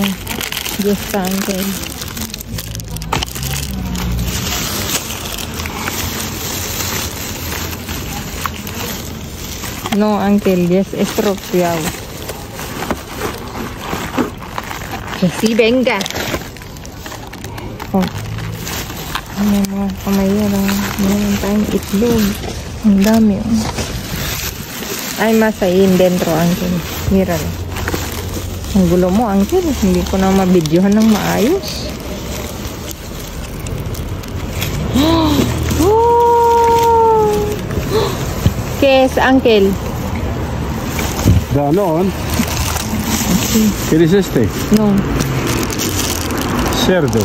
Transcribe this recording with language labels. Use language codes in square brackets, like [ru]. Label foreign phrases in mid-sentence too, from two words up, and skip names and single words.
[es] Ya está, Uncle. No, Uncle, ya es estropeado. Que sí, venga. [tl] Oh. Ayan, mga kamayoran. Meron tayong itlog. Ang dami. Oh. [es] Ay, mas ahí dentro, Uncle. Míralo. [tl] Ang gulo mo, Uncle. Hindi ko na mabidyohan ng maayos. Oh! [es] ¿Qué es, Uncle? Danón. ¿Quieres este? No. Cerdo.